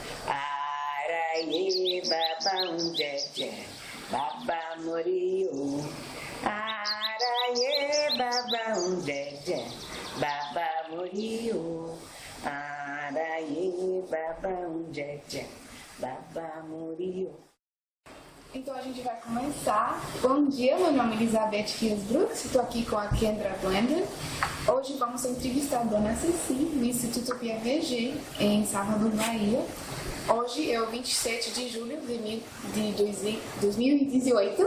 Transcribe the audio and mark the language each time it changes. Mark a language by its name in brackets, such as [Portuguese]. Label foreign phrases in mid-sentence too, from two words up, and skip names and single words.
[Yoruba] Araye baba jé, baba moriyo. Araye baba jé, baba moriyo. Araye baba jé, baba moriyo. [Portuguese] Então a gente vai começar. Bom dia, meu nome é Elizabeth Kiesbrook, estou aqui com a Kendra Blender. Hoje vamos entrevistar a Dona Ceci, no Instituto PFG, em Salvador, Bahia. Hoje é o 27 de julho de 2018.